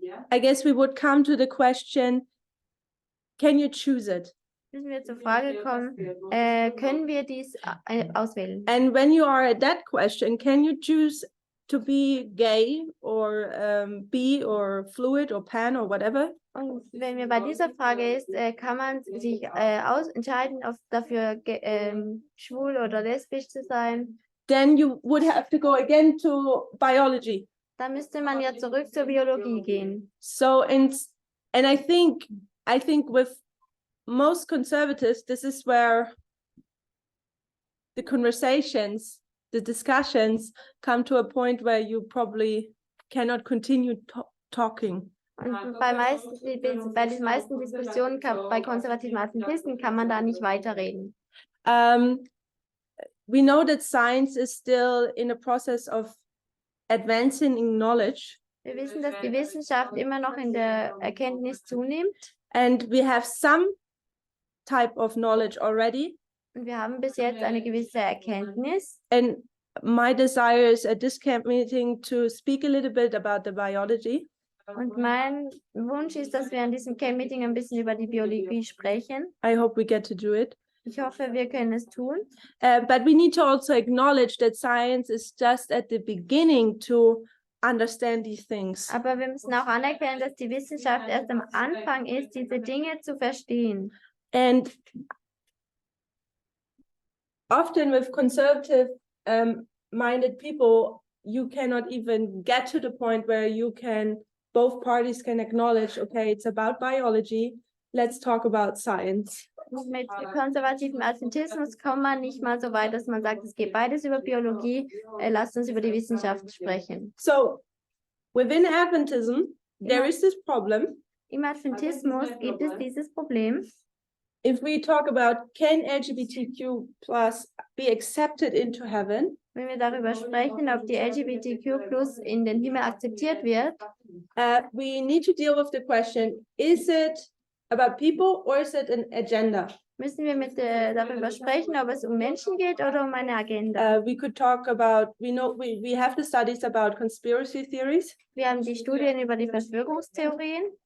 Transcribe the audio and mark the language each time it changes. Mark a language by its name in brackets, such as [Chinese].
[English] I guess we would come to the question, can you choose it? [German] müssen wir zur Frage kommen, können wir dies auswählen? [English] And when you are at that question, can you choose to be gay or bi or fluid or pan or whatever? [German] Und wenn wir bei dieser Frage ist, kann man sich entscheiden, dafür schwul oder lesbisch zu sein, [English] Then you would have to go again to biology. [German] dann müsste man ja zurück zur Biologie gehen. [English] So and I think with most conservatives, this is where the conversations, the discussions come to a point where you probably cannot continue talking. [German] Und bei den meisten Diskussionen bei konservativen Adventisten kann man da nicht weiterreden. [English] We know that science is still in a process of advancing in knowledge. [German] Wir wissen, dass die Wissenschaft immer noch in der Erkenntnis zunimmt. [English] And we have some type of knowledge already. [German] Und wir haben bis jetzt eine gewisse Erkenntnis. [English] And my desire is at this camp meeting to speak a little bit about the biology. [German] Und mein Wunsch ist, dass wir an diesem Camp-Meeting ein bisschen über die Biologie sprechen. [English] I hope we get to do it. [German] Ich hoffe, wir können es tun. [English] But we need to also acknowledge that science is just at the beginning to understand these things. [German] Aber wir müssen auch anerkennen, dass die Wissenschaft erst am Anfang ist, diese Dinge zu verstehen. [English] And often with conservative minded people, you cannot even get to the point where both parties can acknowledge, okay, it's about biology, let's talk about science. [German] Mit konservativem Adventismus kommt man nicht mal so weit, dass man sagt, es geht beides über Biologie, lasst uns über die Wissenschaft sprechen. [English] So within Adventism, there is this problem. [German] Im Adventismus gibt es dieses Problem. [English] If we talk about can LGBTQ plus be accepted into heaven, [German] wenn wir darüber sprechen, ob die LGBTQ plus in den Himmel akzeptiert wird, [English] we need to deal with the question, is it about people or is it an agenda? [German] Müssen wir darüber sprechen, ob es um Menschen geht oder um eine Agenda. [English] We could talk about, we have the studies about conspiracy theories. [German] Wir haben die Studien über die Verschwörungstheorien.